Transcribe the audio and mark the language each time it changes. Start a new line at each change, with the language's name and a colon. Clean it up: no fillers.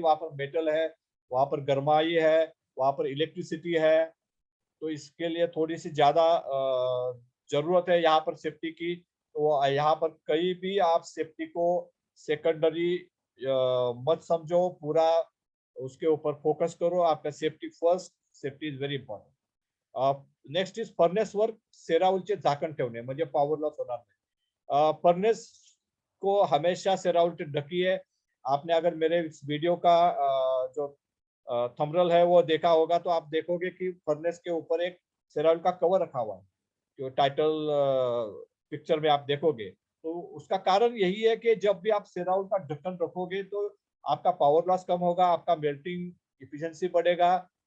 Hindi: वहां पर मेटल है, वहां पर गर्माई है, वहां पर इलेक्ट्रिसिटी है, तो इसके लिए थोड़ी सी ज्यादा जरूरत है यहाँ पर सेफ्टी की। तो यहाँ पर कहीं भी आप सेफ्टी को सेकेंडरी मत समझो, पूरा उसके ऊपर फोकस करो।
English: आपका safety first, safety is very important. Next is
Marathi: furnace work, सेराउलचे झाकण ठेवणे म्हणजे पॉवर लॉस होणार नाही।
Hindi: फर्नेस को हमेशा सेराउल ढकी है। आपने अगर मेरे इस वीडियो का जो थंबनेल है वो देखा होगा तो आप देखोगे कि फर्नेस के ऊपर एक सेराउल का कवर रखा हुआ है, जो टाइटल पिक्चर में आप देखोगे। तो उसका कारण यही है कि जब भी आप सेराउल का ढक्कन रखोगे तो आपका पावर लॉस कम होगा, आपका मेल्टिंग इफिशिएंसी बढ़ेगा।